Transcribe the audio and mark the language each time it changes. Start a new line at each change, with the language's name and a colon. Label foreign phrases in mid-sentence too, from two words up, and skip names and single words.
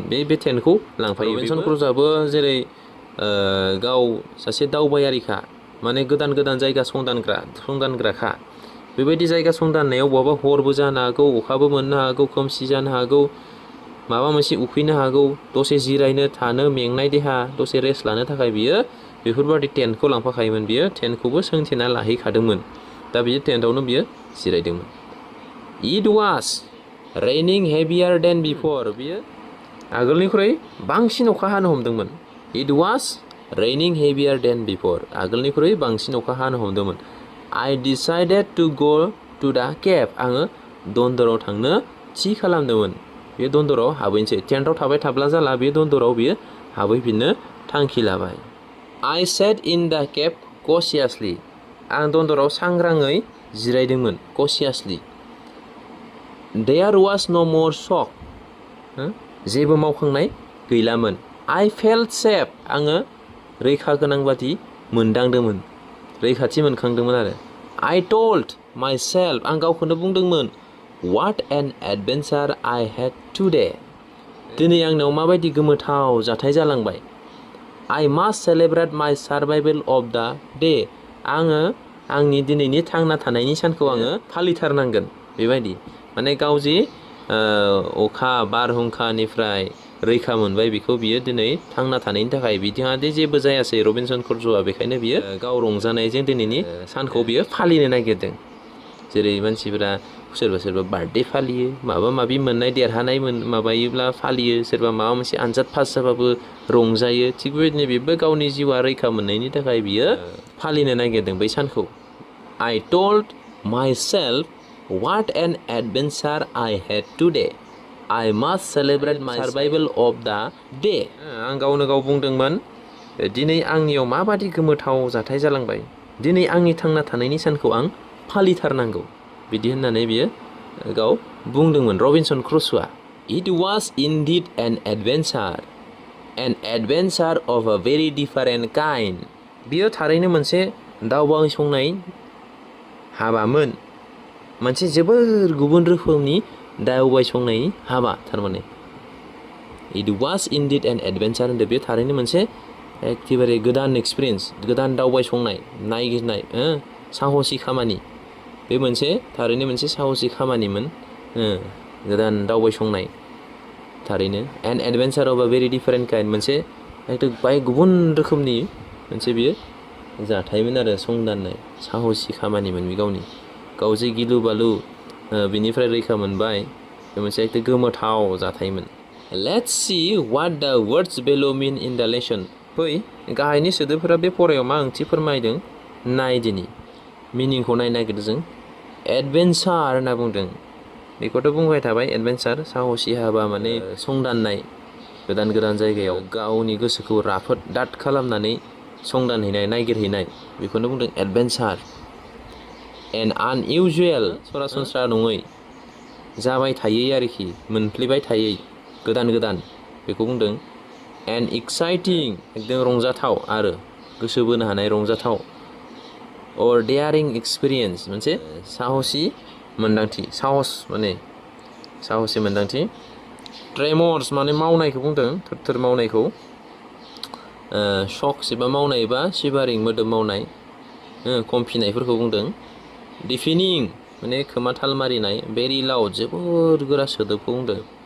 Bodo: बे टेन्टखौ लांफायो रबिनसन क्रुजआबो जेरै गाव सासे दावबायारिखा माने गोदान गोदान जायगा संदानग्राखा बेबायदि जायगा संदाननायाव बहाबा हरबो जानो हागौ अखाबो मोननो हागौ खोमसि जानो हागौ माबा मोनसे उखैनो हागौ दसे जिरायनो थानो मेंनाय देहा दसे रेस्ट लानो थाखाय बियो बेफोरबायदि टेन्टखौ लांफाखायोमोन बियो टेन्टखौबो सोंथेना लाहैखादोंमोन दा बियो टेन्टआवनो बियो जिरायदोंमोन
English: It was raining heavier than before
Bodo: बियो आगोलनिख्रुइ बांसिन अखा हानो हमदोंमोन
English: It was raining heavier than before
Bodo: आगोलनिख्रुइ बांसिन अखा हानो हमदोंमोन
English: I decided to go to the cave
Bodo: आङो दन्दराव थांनो थि खालामदोंमोन बे दन्दराव हाबहैनोसै टेन्टआव थाबाय थाब्ला जाला बे दन्दराव बियो हाबहैफिननो थांखि लाबाय
English: I sat in the cave cautiously
Bodo: आं दन्दराव सांग्राङै जिरायदोंमोन cautiously
English: There was no more shock
Bodo: जेबो मावखांनाय गैलामोन
English: I felt safe
Bodo: आङो रैखा गोनां बादि मोनदांदोंमोन रैखाथि मोनखांदोंमोन आरो
English: I told myself
Bodo: आं गावखौनो बुंदोंमोन
English: What an adventure I had today
Bodo: दिनै आंनाव माबायदि गोमोथाव जाथाय जालांबाय
English: I must celebrate my survival of the day
Bodo: आङो आंनि दिनैनि थांना थानायनि सानखौ आङो फालिथारनांगोन बेबायदि माने गाव जि अखा बारहुंखानिफ्राय रैखा मोनबाय बेखौ बियो दिनै थांना थानायनि थाखाय बिथाङा दि जेबो जायासै रबिनसन क्रुजआ बेखायनो बियो गाव रंजानायजों दिनैनि सानखौ बियो फालिनो नागिरदों जेरै मानसिफोरा सोरबा बार्थडे फालियो माबा माबि मोननाय देरहानाय माबायोब्ला फालियो सोरबा माबा मोनसे आनजाद पास जाबाबो रंजायो थिग बेबायदिनो बेबो गावनि जिउआ रैखा मोननायनि थाखाय बियो फालिनो नागिरदों बै सानखौ
English: I told myself What an adventure I had today I must celebrate my survival of the day
Bodo: आं गावनो गाव बुंदोंमोन दिनै आंनियाव माबादि गोमोथाव जाथाय जालांबाय दिनै आंनि थांना थानायनि सानखौ आं फालिथारनांगौ बिदि होननानै बियो गाव बुंदोंमोन रबिनसन क्रुसआ
English: It was indeed an adventure of a very different kind
Bodo: बियो थारैनो मोनसे दावबायसंनाय हाबामोन मोनसे जोबोर गुबुन रोखोमनि दावबायसंनायनि हाबा थारमाने
English: It was indeed an adventure
Bodo: होनदो बे थारैनो मोनसे एखेबारे गोदान एक्सपिरियेन्स गोदान दावबायसंनाय नायगिरनाय साहसि खामानि बे मोनसे थारैनो मोनसे साहसि खामानिमोन गोदान दावबायसंनाय थारैनो
English: An adventure of a very different kind
Bodo: मोनसे एकदम बाय गुबुन रोखोमनि मोनसे बियो जाथायमोन आरो संदाननाय साहसि खामानिमोन बे गाव जे गिलु बालु बिनिफ्राय रैखा मोनबाय बे मोनसे एकदम गोमोथाव जाथायमोन
English: Let's see what the words below mean in the lesson
Bodo: फै गाहायनि सोदोबफोरा बे फरायाव मा ओंथि फोरमायदों नाय दिनै मिनिंखौ नायनो नागिरदों जों एडभेन्सार होनना बुंदों बेखौथ' बुंबाय थाबाय एडभेन्सार साहसि हाबा माने संदाननाय गोदान गोदान जायगायाव गावनि गोसोखौ राफोद दाद खालामनानै संदानहैनाय नागिरहैनाय बेखौनो बुंदों एडभेन्सार
English: an unusual
Bodo: सरासनस्रा नङै जाबाय थायै आरोखि मोनफ्लेबाय थायै गोदान गोदान बेखौ बुंदों
English: an exciting
Bodo: एकदम रंजाथाव आरो गोसो बोनो हानाय रंजाथाव
English: or daring experience
Bodo: मोनसे साहसि मोन्दांथि साहस माने साहसि मोन्दांथि ट्रेमर्स माने मावनायखौ बुंदों थोर मावनायखौ शक्स एबा मावनाय एबा शिभारिं मोदोम मावनाय कमफिनायफोरखौ बुंदों डिफिनिं माने खोमा थाल मारिनाय
English: very loud
Bodo: जोबोर गोरा सोदोबखौ बुंदों